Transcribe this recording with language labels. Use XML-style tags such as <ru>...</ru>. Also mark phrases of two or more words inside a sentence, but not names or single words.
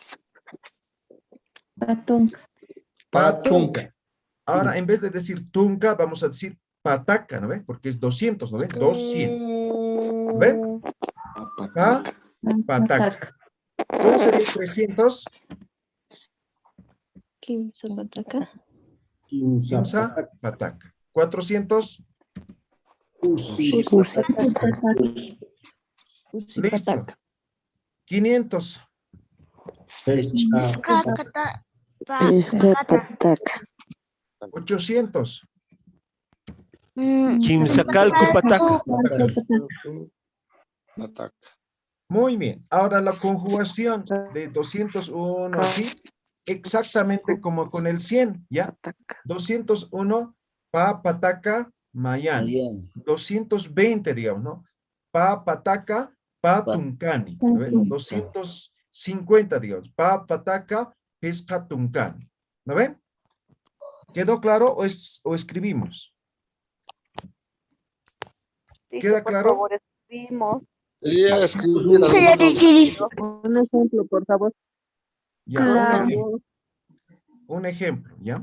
<es>Patunca. Patunca. Ahora, en vez de decir tunca, vamos a decir pataca, ¿no ve? Porque es 200, ¿no ve? 200. ¿No ve? Pataca. ¿Cómo sería 300?</es> <ay>Kimsa pataca. Kimsa pataca. 400.</ay> <es>Listo. 500. Pataca. 800.</es> <ay>Quimsacalco, pataca.</ay> <es>Muy bien. Ahora la conjugación de 201, ¿sí? Exactamente como con el 100, ¿ya?</es> <ay>201, pa, pataca, mayan. 220,</ay> <es>digamos, ¿no?</es> <ay>Pa, pataca, pa, tuncani.</ay> <es>250, digamos.</es> <ay>Pa, pataca, pesca, tuncani.</ay> <es>¿No ven? ¿Quedó claro o escribimos? ¿Queda claro? Por favor, escribimos. Sería escribir Un ejemplo, por favor. Ya, Claro. un ejemplo, ¿ya?</es>